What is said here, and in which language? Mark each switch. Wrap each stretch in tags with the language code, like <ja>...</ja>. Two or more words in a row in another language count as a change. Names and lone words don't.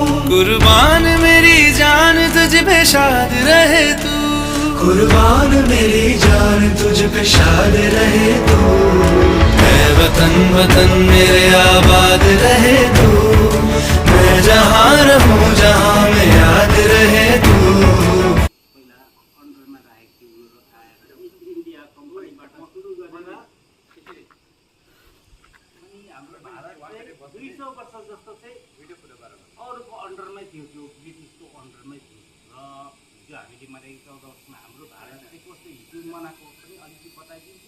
<hi>कुर्बान मेरी जान तुझ पे शाद रहे तू, कुर्बान मेरी जान तुझ पे शाद रहे तू। मैं वतन वतन मेरे आबाद रहे तू, मैं जहाँ रहूँ जहाँ मैं याद रहे तू।</hi> <ne>अरूको अन्डरमै थियो, त्यो ब्रिटिसको अन्डरमै थियो र हिजो हामीले मनाएको 14 अगस्तमा हाम्रो भारत चाहिँ कस्तो हिजो मनाएको पनि अलिकति बताइदिन्छु।</ne>